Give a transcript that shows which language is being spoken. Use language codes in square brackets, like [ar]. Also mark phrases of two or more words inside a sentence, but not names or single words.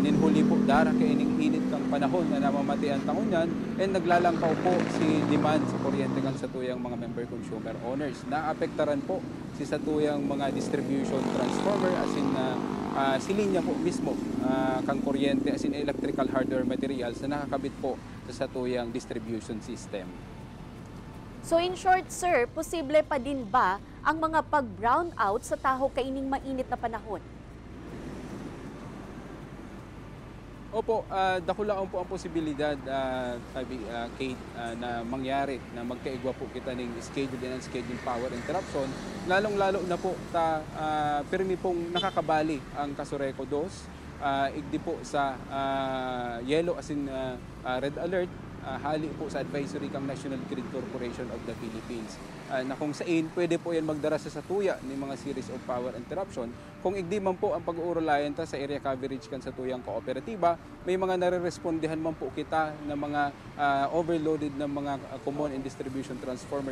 [bik] Ninhuli po dara kay ining init kang panahon na namamatian tangunyan and naglalangkaw po si demand sa kuryente kan sa tuyang mga [en] member consumer owners. [bik] Naapektaran po si sa tuyang mga [en] distribution transformer as in [bik] si linya po mismo kang kuryente [en] as in electrical hardware materials [bik] na nakakabit po sa tuyang [en] distribution system. So in short, [bik] sir, posible pa din ba ang mga pag-brown out sa taho kaining mainit na panahon? Opo, dakulaon po ang posibilidad, Kate, na mangyari na magkaigwa po kita ng [en] scheduled and unscheduled power interruption. [bik] Lalong-lalo na po pirmi pong nakakabali ang Kasureco 2, igdi po sa [en] yellow as in red alert, [bik] hali po sa advisory kang National Grid Corporation of the Philippines na kung saan pwede po yan magdara sa satuya ng mga [en] series of power interruption. [bik] Kung igdi man po ang pag-uurulayan ta sa area coverage kan sa tuyang kooperatiba, may mga nare-respondihan man po kita na mga overloaded na mga [en] common and distribution transformer.